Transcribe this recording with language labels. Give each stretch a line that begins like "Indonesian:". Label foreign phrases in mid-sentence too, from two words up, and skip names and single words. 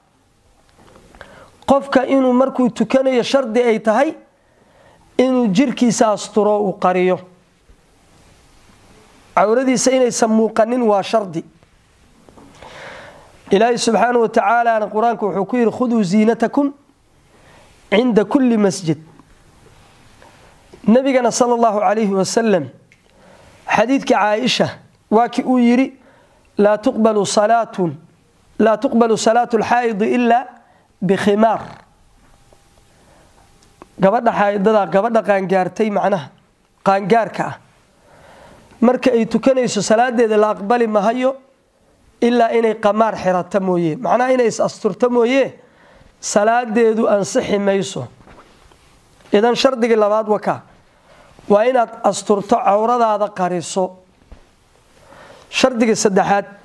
Somali: qofka inuu markuu tukanayo shardi ay tahay inuu jirkiisa asturo uu qariyo cawradiisa inaysan muuqanin waa shardi ilaahay
Arabic: سبحانه وتعالى
Somali: quraanka wuxuu ku yiri
Arabic: خذوا زينتكم عند كل مسجد
Somali: nabigana
Arabic: صلى الله عليه وسلم
Somali: xadiidka Caaisha waaki uu yiri
Arabic: لا تقبل صلاة الحائض إلا بخمار
Somali: gabadha xaydada gabadha qaangaartay macnaha qaangaarka marka ay tukanayso salaadeeda la aqbali maayo illa inay qamaar xirata mooyee macnaha inay is asturta mooyee salaadeedu ansixi mayso idan shardiga labaad waa inaad asturto cawradaada qariso shardiga saddexaad